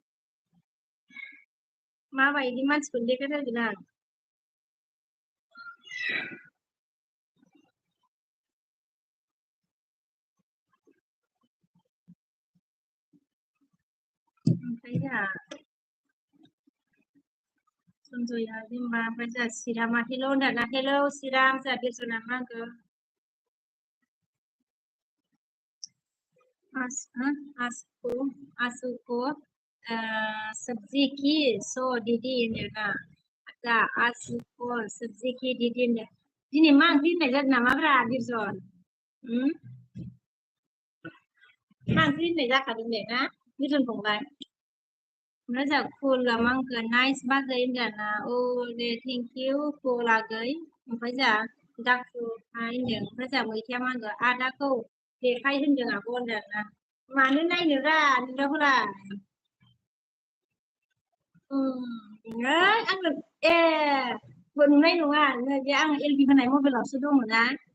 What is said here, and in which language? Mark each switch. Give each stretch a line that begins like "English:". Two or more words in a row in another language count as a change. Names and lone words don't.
Bodo: माबायदि मानसिखौनो देखायथारगोन आं ओमफ्राय जोंहा सनजया बिमा ओमफ्राय जोंहा सिरामा हेल' होनदाना हेल' सिराम जोंहा देरसना मा आंखौ
Hindi: आसु को सब्जी की सो दीदी
Bodo: होनोना दा
Hindi: आसु को सब्जी की दीदी
Bodo: होनो दिनै मा ओंख्रि होननाय जादों नामाब्रा बिरजन मा ओंख्रि होननाय जाखादों दे ना बिरजन फंबाय ओमफ्राय जोंहा फुला मा होनखो नाइस बागै होनगोना औ दे
English: thank you
Bodo: फुलागै ओमफ्राय जोंहा दाखु होनदों ओमफ्राय जोंहा मैथाया मा होनगोन आदाखौ देखाय होनदों आब' होनदोंना मानो नायनोरा नोंदाफोरा आंनो ए नुनाय नङा बे आं एलबि होनाय मबाइलावसो दङ ना